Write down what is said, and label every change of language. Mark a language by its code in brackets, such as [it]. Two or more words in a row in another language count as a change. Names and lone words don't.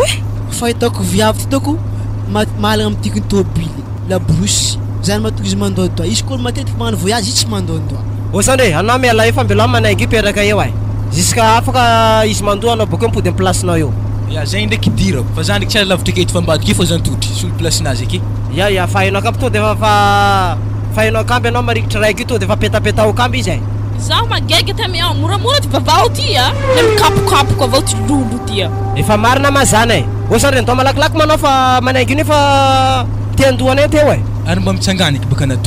[mg] fa hitako viavy titako malagna amin'ny tikiny tobily la brosy zany mahatonga izy mandoadoa izy koa matetiky magnano voyage izy tsy mandoadoa osandre anao miala efa mbelo manaiky iperaka eo ay jusqu'à afaka izy mandoa anao boko mipody amin'ny placenao eo ya zay ndraiky dirako fa zany ndraiky tsara lavitra aketo fa ambadika fa zany totry solo placinazy aky ya fahainao akamby to de fa fahainao akamby anao marikitra raiky to de fa petapetao akamby izy ay zaho magege tamy ao moramora ty vavao ty le mikapokapoka avao ty lolo ty efa marina mazana ay osandre ntao malakilaky manao fa manaiky iny fa tiandoana teo ay ary mba mitsanganiky baka nato